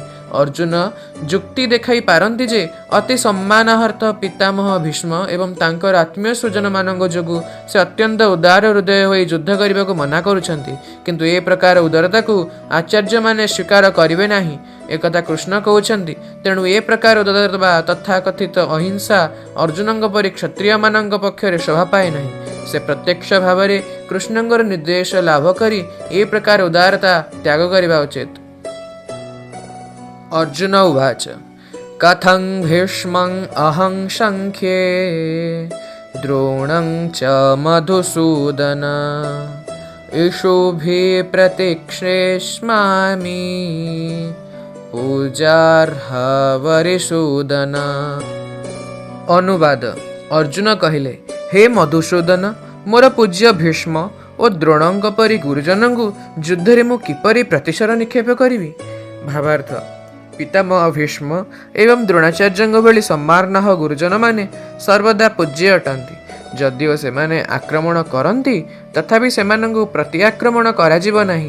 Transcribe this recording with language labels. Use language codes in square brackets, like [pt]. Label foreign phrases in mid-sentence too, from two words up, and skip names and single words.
[or] ଅର୍ଜୁନ ଯୁକ୍ତି ଦେଖାଇ ପାରନ୍ତି ଯେ ଅତି ସମ୍ମାନାର୍ଥ ପିତାମହ ଭୀଷ୍ମ ଏବଂ ତାଙ୍କର ଆତ୍ମୀୟ ସ୍ୱଜନମାନଙ୍କ ଯୋଗୁଁ ସେ ଅତ୍ୟନ୍ତ ଉଦାର ହୃଦୟ ହୋଇ ଯୁଦ୍ଧ କରିବାକୁ ମନା କରୁଛନ୍ତି, କିନ୍ତୁ ଏ ପ୍ରକାର ଉଦାରତାକୁ ଆଚାର୍ଯ୍ୟମାନେ ସ୍ୱୀକାର କରିବେ ନାହିଁ, ଏକଥା କୃଷ୍ଣ କହୁଛନ୍ତି। ତେଣୁ ଏ ପ୍ରକାର ଉଦାରତା ବା ତଥାକଥିତ ଅହିଂସା ଅର୍ଜୁନଙ୍କ ପରି କ୍ଷତ୍ରିୟମାନଙ୍କ ପକ୍ଷରେ ଶୋଭା ପାଏ ନାହିଁ। ସେ ପ୍ରତ୍ୟକ୍ଷ ଭାବରେ କୃଷ୍ଣଙ୍କର ନିର୍ଦ୍ଦେଶ ଲାଭ କରି ଏ ପ୍ରକାର ଉଦାରତା ତ୍ୟାଗ କରିବା ଉଚିତ। [sa] अर्जुन उवाच कथं भीष्मं अहं संख्ये द्रोणं च मधुसूदन इषुभिः प्रतिक्षेष्मामि पूजार्हा वरिसूदन। [or] ଅନୁବାଦ। ଅର୍ଜୁନ କହିଲେ, ହେ ମଧୁସୂଦନ, ମୋର ପୂଜ୍ୟ ଭୀଷ୍ମ ଔର ଦ୍ରୋଣଙ୍କ ପରି ଗୁରୁଜନଙ୍କୁ ଯୁଦ୍ଧରେ ମୁଁ କିପରି ପ୍ରତିଶର ନିକ୍ଷେପ କରିବି। ଭାବାର୍ଥ। ପିତାମହ ଭୀଷ୍ମ ଏବଂ ଦ୍ରୋଣାଚାର୍ଯ୍ୟଙ୍କ ଭଳି ସମ୍ମାନନୀୟ ଗୁରୁଜନମାନେ ସର୍ବଦା ପୂଜ୍ୟ ଅଟନ୍ତି। ଯଦିଓ ସେମାନେ ଆକ୍ରମଣ କରନ୍ତି, ତଥାପି ସେମାନଙ୍କୁ ପ୍ରତି ଆକ୍ରମଣ କରାଯିବ ନାହିଁ।